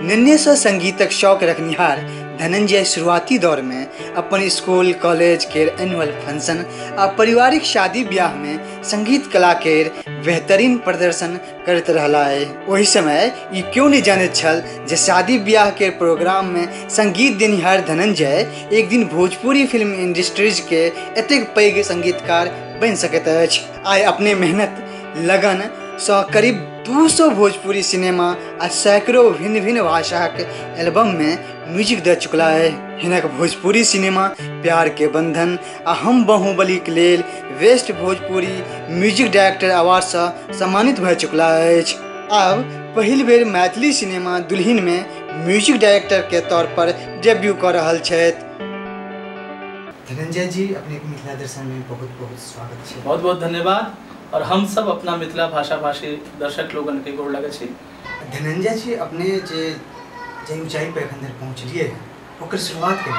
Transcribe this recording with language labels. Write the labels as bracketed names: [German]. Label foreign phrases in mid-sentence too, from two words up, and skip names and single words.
[Maithili] नन्हे से संगीतक शौक रखनिहार धनंजय शुरुआती दौर में अपन स्कूल कॉलेज के [English] annual function [Maithili] आ पारिवारिक शादी ब्याह में संगीत कला के बेहतरीन प्रदर्शन करते रहला है। वही समय ये क्यों नहीं जाने छल जे शादी ब्याह के प्रोग्राम में संगीत देनिहार धनंजय एक दिन भोजपुरी फिल्म इंडस्ट्रीज के एतेक पैघ संगीतकार बन सकैत अछि। आइ अपने मेहनत लगन से करीब 200 भोजपुरी सिनेमा आ सैकड़ों भिन्न भिन्न भाषा के एल्बम में म्यूजिक दे चुकला है। हिनक भोजपुरी सिनेमा प्यार के बंधन आ हम बाहुबली के लेल [English] Best Bhojpuri Music Director Award [Maithili] से सम्मानित भऽ चुकला अछि। अब पहिल बेर मैथिली सिनेमा दुल्हिन में [English] music director [Maithili] के तौर पर डेब्यू कर रहल छथि। धनंजय जी, अपने मिथिला दर्शन में बहुत बहुत स्वागत है। बहुत बहुत धन्यवाद। और हम सब अपना मिथिला भाषा भाषी दर्शक लोगन के गोड़ लगे छी। धनंजय जी, अपने जे ऊंचाई पे अखन तक पहुंचलिए हैं ओकर शुरुआत केना?